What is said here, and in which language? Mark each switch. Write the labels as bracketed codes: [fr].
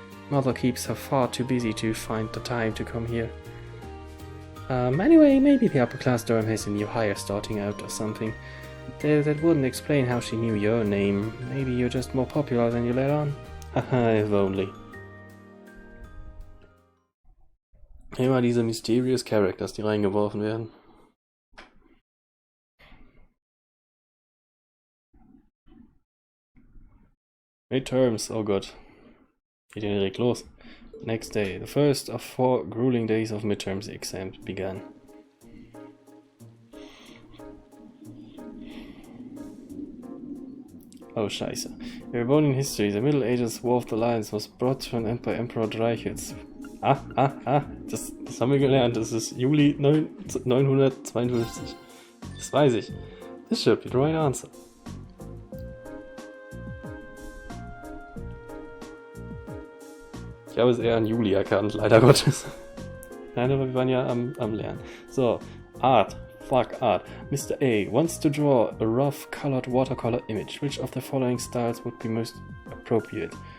[en] Mother keeps her far too busy to find the time to come here. Anyway, maybe the upper class dorm has a new hire starting out or something. That wouldn't explain how she knew your name. Maybe you're just more popular than you let on. Haha, if only. [de] Immer diese [en] mysterious characters, [de] die reingeworfen werden. Midterms, oh Gott. Geht ja direkt los. [en] Next day, the first of 4 grueling days of midterms exams began. [de] Oh Scheiße. [en] In Babylonian history, the Middle Ages War of the Lions was brought to an end by Emperor Dreichitz. [de] Das haben wir gelernt. Das ist Juli 952. Das weiß ich. [en] This should be the right answer. [de] Ich habe es eher an Juli erkannt, leider Gottes. Nein, aber wir waren ja am Lernen. [en] So, Art. Fuck Art. Mr. A wants to draw a rough colored watercolor image. Which of the following styles would be most appropriate?